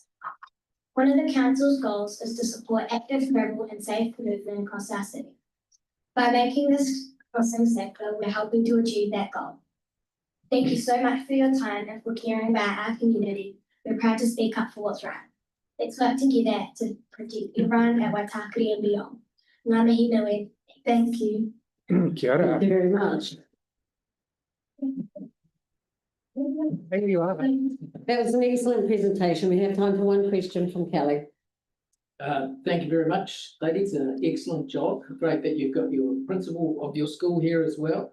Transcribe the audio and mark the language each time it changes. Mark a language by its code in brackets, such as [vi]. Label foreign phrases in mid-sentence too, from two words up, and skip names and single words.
[en] One of the council's goals is to support active travel and safe movement across our city. By making this crossing safer, we're helping to achieve that goal. Thank you so much for your time and for caring about our community. We're proud to speak up for what's right. Let's work together to protect everyone at Waitakere and beyond. [mi] Ngā mihi nui. [en] Thank you. [mi] Kia ora. [en] Thank you very much. There you are. That was an excellent presentation. We have time for one question from Kelly. Thank you very much, ladies. An excellent job. Great that you've got your principal of your school here as well.